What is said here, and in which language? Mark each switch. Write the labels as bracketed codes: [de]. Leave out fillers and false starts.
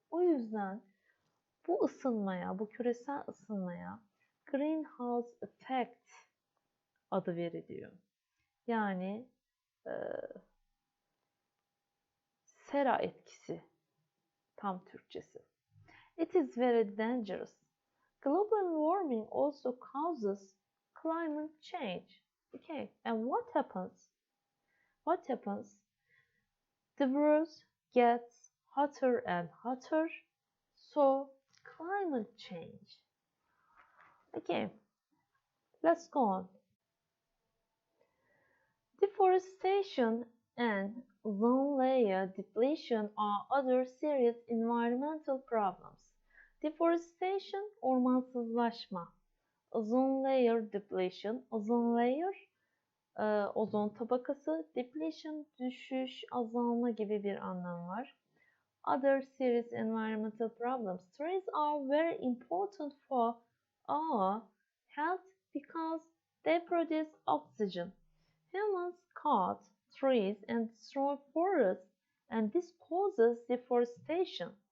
[tr] O yüzden bu ısınmaya, bu küresel ısınmaya greenhouse effect adı veriliyor. Yani sera etkisi tam Türkçesi. [en] It is very dangerous. Global warming also causes climate change. Okay, and what happens? What happens? The world gets hotter and hotter, so climate change. Okay, let's go on. Deforestation and ozone layer depletion are other serious environmental problems. [tr] Deforestation, ormansızlaşma. Ozone layer depletion, ozone layer, ozon tabakası, depletion, düşüş, azalma gibi bir anlam var. [en] Other serious environmental problems. Trees are very important for our health because they produce oxygen. Humans cut trees and destroy forests, and this causes deforestation.